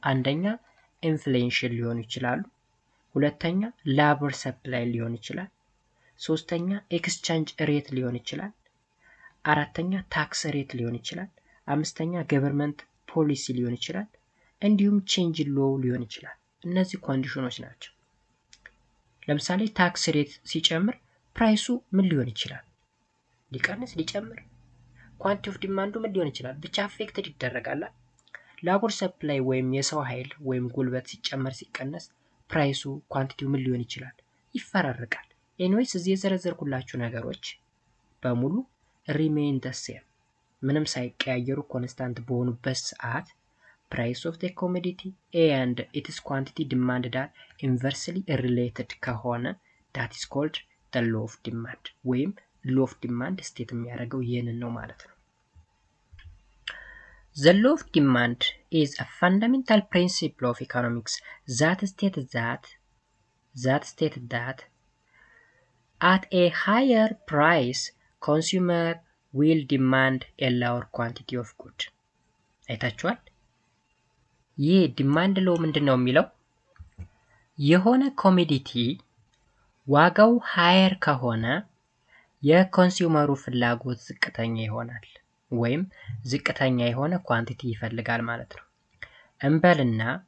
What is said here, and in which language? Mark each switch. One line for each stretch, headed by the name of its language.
Amharic: አንደኛ ኢንፍሌሽን ሊሆኑ ይችላሉ፣ ሁለተኛ ላቦር ሰፕላይ ሊሆን ይችላል፣ ሶስተኛ ኤክስቼንጅ ሬት ሊሆን ይችላል፣ አራተኛ ታክስ ሬት ሊሆን ይችላል፣ አምስተኛ ገቨርንመንት ፖሊሲ ሊሆን ይችላል፣ እንዲሁም ቼንጅ ሎው ሊሆን ይችላል። እነዚህ ኮንዲሽኖች ናቸው። ለምሳሌ ታክስ ሬት ሲጨምር ፕራይሱ ምን ሊሆን ይችላል? ሊቀንስ፣ ሊጨምር። ኳንቲቲ ኦፍ ዲማንዱ ምን ሊሆን ይችላል? ብቻ አፌክትድ ይደረጋል። ላቦር ሰፕላይ ወይም የሰው ኃይል ወይም ጉልበት ሲጨመር ሲቀነስ ፕራይሱ ኳንቲቲው ምን ሊሆን ይችላል? ይፈራረቃል። ኤኒዌይስ እዚህ የዘረዘርኩላችሁ ነገሮች በሙሉ ሪሜን the same፣ ምንም ሳይቀያየሩ ኮንስታንት በሆኑበት ሰዓት ፕራይስ ኦፍ
English: the commodity and its quantity demanded are inversely related
Amharic: ከሆነ
English: that is called the law of demand
Amharic: ወይም law of demand ስቴት የሚያደርገው ይህንን ነው ማለት ነው።
English: The law of demand is a fundamental principle of economics that states that at a higher price consumer will demand a lower quantity of good።
Amharic: አይታችኋል? ይህ ዲማንድ ሎ ምንድን ነው የሚለው? የሆነ ኮሞዲቲ ዋጋው ሃየር ከሆነ የኮንሱመሩ ፍላጎት ዝቅተኛ ይሆናል፣ ወይም ዝቅተኛ የሆነ ኳንቲቲ ይፈልጋል ማለት ነው። እንበልና